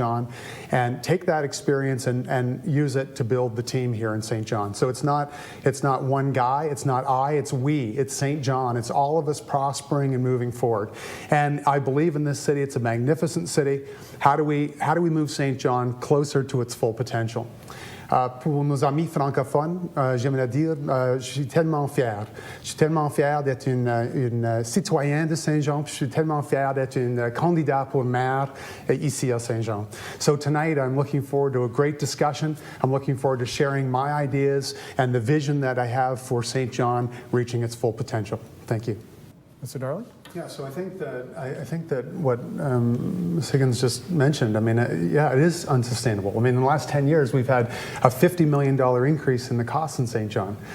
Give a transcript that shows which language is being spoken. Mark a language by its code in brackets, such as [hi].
[en] John, and take that experience and use it to build the team here in St. John. So it's not one guy, it's not I, it's we, it's St. John. It's all of us prospering and moving forward. And I believe in this city. It's a magnificent city. How do we move St. John closer to its full potential? [fr] Pour nos amis francophones, j'aimerais dire, je suis tellement fier. Je suis tellement fier d'être une citoyenne de Saint-Jean. Je suis tellement fier d'être une candidat pour maire ici à Saint-Jean. [en] So tonight I'm looking forward to a great discussion. I'm looking forward to sharing my ideas and the vision that I have for St. John reaching its full potential. Thank you. Mr. Darling? Yeah, so I think that what Ms. Higgins just mentioned, I mean, yeah, it is unsustainable. I mean, in the last 10 years, we've had a $50 million increase in the costs in St. John.